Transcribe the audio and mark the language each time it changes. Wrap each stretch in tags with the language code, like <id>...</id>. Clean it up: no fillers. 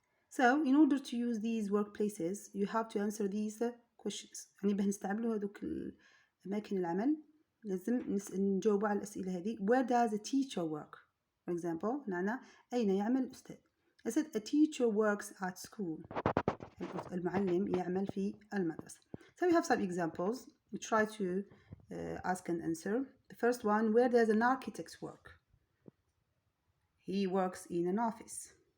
<en>So in order to use these workplaces you have to answer these questions.</en> <ar>يعني بنستعملوا هذوك أماكن العمل لازم نجاوب على الأسئلة هذه.</ar> <en>Where does a teacher work? For example,</en> <ar>نعنى أين يعمل الأستاذ?</ar> <en>I said a teacher works at school.</en> <ar>المعلم يعمل في المدرسة.</ar> <en>So we have some examples. We try to ask and answer. The first one, where does an architect work? He works in an office.</en>